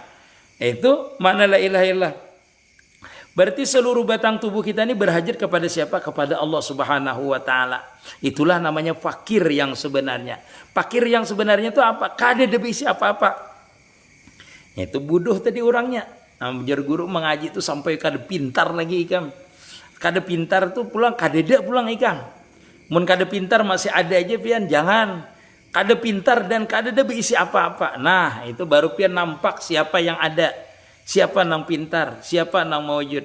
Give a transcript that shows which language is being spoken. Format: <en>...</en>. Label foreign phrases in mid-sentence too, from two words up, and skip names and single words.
<id>Itu makna</id> <ar>la ilaha illallah.</ar> <id>Berarti seluruh batang tubuh kita ini berhajat kepada siapa? Kepada Allah</id> <ar>Subhanahu wa taala.</ar> <id>Itulah namanya fakir yang sebenarnya. Fakir yang sebenarnya itu apa?</id> <bjn>Kada ada isi apa-apa.</bjn> <id>Itu bodoh tadi orangnya.</id> <bjn>Nah, belajar guru mengaji itu sampai kada pintar lagi ikam. Kada pintar tuh pulang kada ada pulang ikam. Mun kada pintar masih ada aja pian, jangan. Kada pintar dan kada ada berisi apa-apa. Nah, itu baru pian nampak siapa yang ada. Siapa nang pintar, siapa nang mawujud.</bjn>